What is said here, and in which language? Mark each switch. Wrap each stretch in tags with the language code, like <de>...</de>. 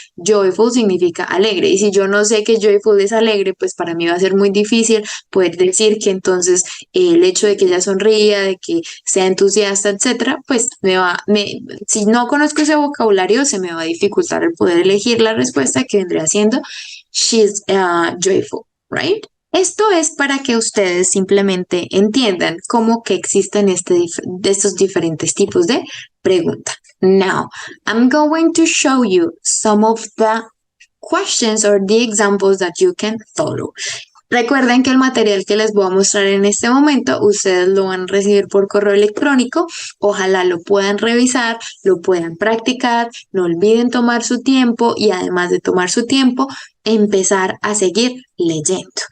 <es>Joyful significa alegre. Y si yo no sé que joyful es alegre, pues para mí va a ser muy difícil poder decir que entonces el hecho de que ella sonría, de que sea entusiasta, etcétera, pues si no conozco ese vocabulario, se me va a dificultar el poder elegir la respuesta que vendría siendo</es> <en>she's joyful, right?</en> <es>Esto es para que ustedes simplemente entiendan cómo que existen de estos diferentes tipos de preguntas.</es> <en>Now, I'm going to show you some of the questions or the examples that you can follow.</en> <es>Recuerden que el material que les voy a mostrar en este momento, ustedes lo van a recibir por correo electrónico. Ojalá lo puedan revisar, lo puedan practicar, no olviden tomar su tiempo y además de tomar su tiempo, empezar a seguir leyendo.</es>